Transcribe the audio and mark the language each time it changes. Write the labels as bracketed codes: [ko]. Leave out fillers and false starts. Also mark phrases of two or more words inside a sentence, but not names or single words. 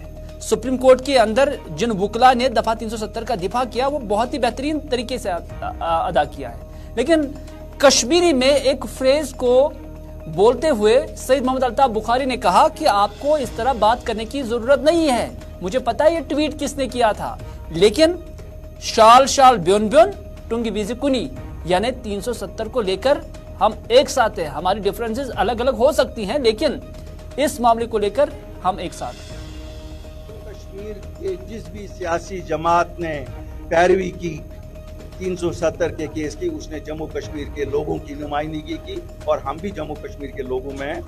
[hi] सुप्रीम कोर्ट के अंदर जिन वकीला ने दफा 370 का दिफा किया वो बहुत ही बेहतरीन तरीके से अदा किया है, लेकिन कश्मीरी में एक फ्रेज को बोलते हुए सईद मोहम्मद अल्ताफ बुखारी ने कहा कि आपको इस तरह बात करने की जरूरत नहीं है। मुझे पता है ये ट्वीट किसने किया था, लेकिन [ks] शाल शाल ब्योन ब्योन टुंगी बीजी कुनी, [hi] यानी 370 को लेकर हम एक साथ हैं। हमारी डिफरेंसेस अलग अलग हो सकती हैं, लेकिन इस मामले को लेकर हम एक साथ हैं। कश्मीर के जिस भी सियासी जमात ने पैरवी की 370 के केस की उसने जम्मू कश्मीर के लोगों की नुमाइंदगी की, और हम भी जम्मू कश्मीर के लोगों में हैं।